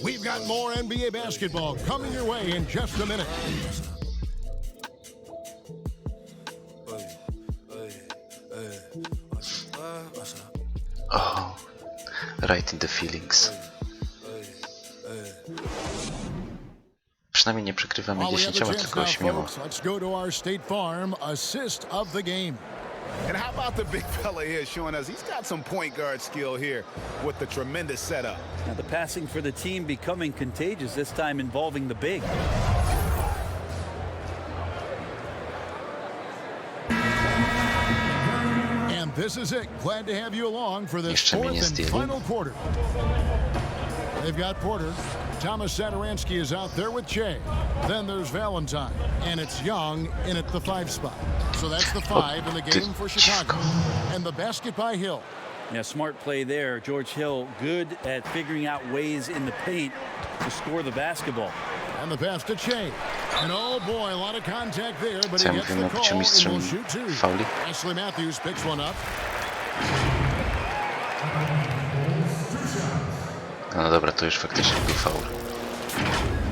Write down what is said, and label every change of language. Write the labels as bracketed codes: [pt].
[en] We've got more NBA basketball coming your way in just a minute. Oh, right in the feelings. [pl] Przynajmniej nie przegrywamy 10, tylko 8. [en] Let's go to our State Farm assist of the game. And how about the big fella here showing us he's got some point guard skill here with the tremendous setup. Now the passing for the team becoming contagious, this time involving the big. And this is it. Glad to have you along for this fourth and final quarter. They've got Porter. Thomas Satoransky is out there with Shea. Then there's Valentine, and it's Young in at the 5 spot. So that's the 5 in the game for Chicago. And the basket by Hill. Yeah, smart play there. George Hill, good at figuring out ways in the paint to score the basketball. And the pass to Shea. And oh boy, a lot of contact there, but he gets the call and will shoot 2. Ashley Matthews picks one up. [pl] No dobra, to już faktycznie był faul.